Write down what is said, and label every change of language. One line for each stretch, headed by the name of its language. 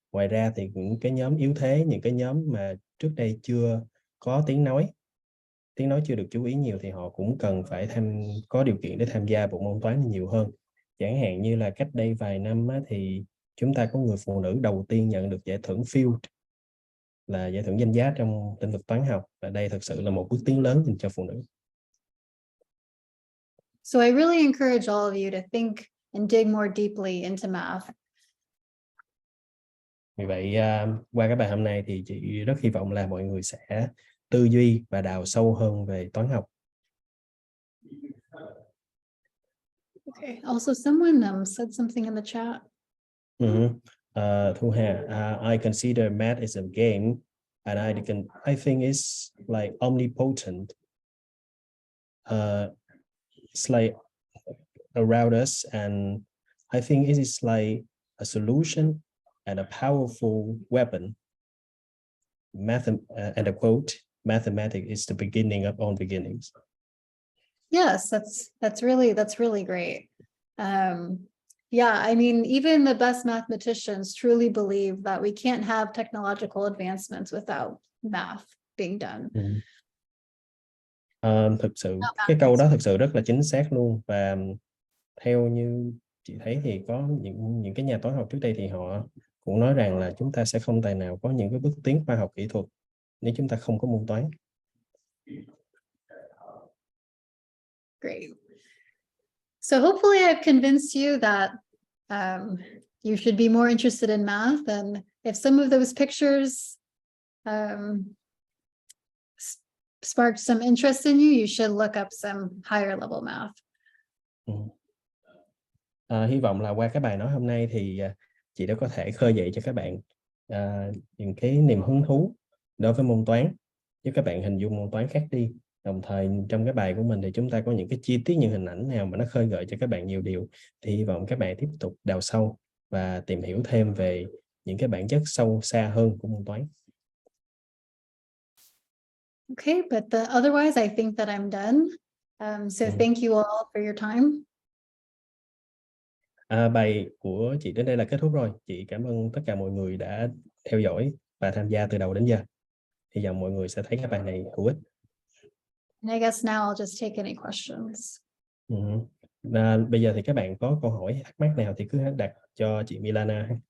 Vietnamese: Ngoài ra thì những cái nhóm yếu thế, những cái nhóm mà trước đây chưa có tiếng nói chưa được chú ý nhiều, thì họ cũng cần phải có điều kiện để tham gia bộ môn toán nhiều hơn. Chẳng hạn như là cách đây vài năm thì chúng ta có người phụ nữ đầu tiên nhận được giải thưởng Field, là giải thưởng danh giá trong lĩnh vực toán học, và đây thực sự là một bước tiến lớn dành cho phụ nữ.
English: So I really encourage all of you to think and dig more deeply into math.
Vietnamese: Vì vậy qua cái bài hôm nay thì chị rất hy vọng là mọi người sẽ tư duy và đào sâu hơn về toán học.
English: Okay. Also, someone said something in the chat. Thu Hà, I consider math is a game, and I think it's like omnipotent. It's like around us, and I think it is like a solution and a powerful weapon. And a quote, mathematics is the beginning of all beginnings. Yes, that's really great. Yeah, I mean, even the best mathematicians truly believe that we can't have technological advancements without math being done.
Vietnamese: Thực sự cái câu đó thực sự rất là chính xác luôn, và theo như chị thấy thì có những cái nhà toán học trước đây thì họ cũng nói rằng là chúng ta sẽ không tài nào có những cái bước tiến khoa học kỹ thuật nếu chúng ta không có môn toán.
English: Great. So hopefully I've convinced you that you should be more interested in math, and if some of those pictures sparked some interest in you, you should look up some higher level math.
Vietnamese: Hy vọng là qua cái bài nói hôm nay thì chị đã có thể khơi dậy cho các bạn những cái niềm hứng thú đối với môn toán, giúp các bạn hình dung môn toán khác đi. Đồng thời trong cái bài của mình thì chúng ta có những cái chi tiết, những hình ảnh nào mà nó khơi gợi cho các bạn nhiều điều, thì hy vọng các bạn tiếp tục đào sâu và tìm hiểu thêm về những cái bản chất sâu xa hơn của môn toán.
English: Okay, but otherwise I think that I'm done. So thank you all for your time.
Vietnamese: Bài của chị đến đây là kết thúc rồi. Chị cảm ơn tất cả mọi người đã theo dõi và tham gia từ đầu đến giờ. Hy vọng mọi người sẽ thấy cái bài này hữu ích.
English: And I guess now I'll just take any questions.
Vietnamese: Bây giờ thì các bạn có câu hỏi, thắc mắc nào thì cứ đặt cho chị Milana.